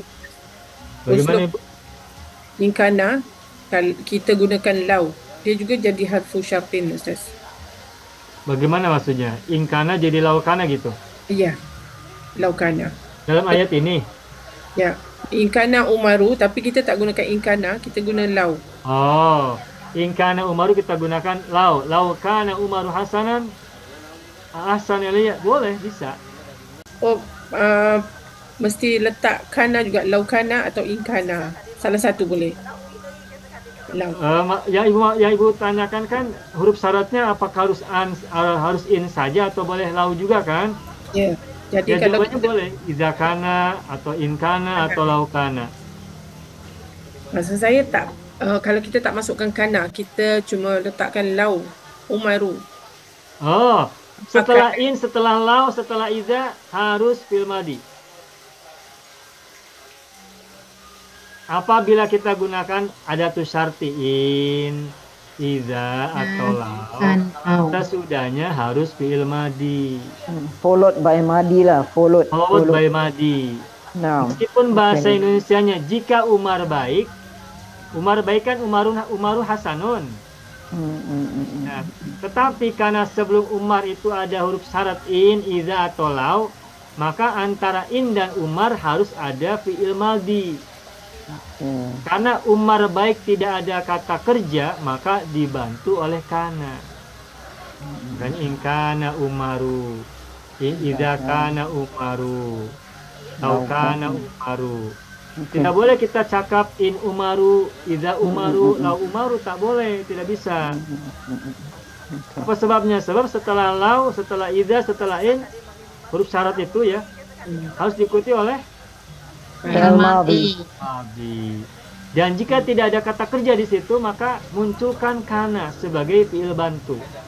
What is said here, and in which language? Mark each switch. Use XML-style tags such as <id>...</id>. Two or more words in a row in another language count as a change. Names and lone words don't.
<id>Bagaimana Ibu?</id> <ms>Inkana, kita gunakan lau.</ms> <id>Dia juga jadi</id> <ar>harfu syartin,</ar> <id>Ustaz. Bagaimana maksudnya? Inkana jadi laukana gitu? Iya, laukana. Dalam ayat ini?</id> <ar>Ya, inkana Umaru,</ar> <ms>tapi kita tak gunakan inkana, kita guna lau. Oh,</ms> <ar>inkana Umaru</ar> <ms>kita gunakan lau.</ms> <ar>Laukana Umaru hasanan, ahsan ilayya.</ar> <ms>Boleh, bisa. Oh, mesti letak kana juga, laukana atau inkana. Salah satu boleh. Lau.</ms> <id>Yang ibu tanyakan kan huruf syaratnya apakah harus in saja atau boleh lau juga kan? Ya. Jadi Ya kalau jawabannya boleh izakana atau inkana atau laukana.</id> <ms>maksud saya tak kalau kita tak masukkan kana, kita cuma letakkan lau Umaru.</ms> <id>Oh, setelah in, setelah lau, setelah iza harus</id> <ar>fil madi.</ar> <id>Apabila kita gunakan</id> <ar>adatus syarti</ar> <id>in, iza atau lau, kita sudahnya harus</id> <ar>fi'il madi.</ar> <en>Followed by madi lah, followed by madi.</en> <id>Nah, Meskipun bahasa Indonesianya jika Umar baik kan</id> <ar>Umaru hasanun.</ar> <id>Nah, tetapi karena sebelum Umar itu ada huruf syarat in, iza atau lau, maka antara in dan Umar harus ada</id> <ar>fi'il madi.</ar> <id>Karena Umar baik tidak ada kata kerja, maka dibantu oleh kana.</id> <ar>Kan ingkana Umaru, idza kana Umaru, taukana Umaru.</ar> <ms>Tidak boleh kita cakap</ms> <ar>in Umaru, idza Umaru, lau Umaru,</ar> <ms>tak boleh, tidak bisa.</ms> <id>Apa sebabnya? Sebab setelah lau, setelah idza, setelah in, huruf syarat itu ya harus diikuti oleh</id> <ar>Fi'il madhi. madhi.</ar> <id>Dan jika tidak ada kata kerja di situ, maka munculkan kana sebagai fi'il bantu.</id>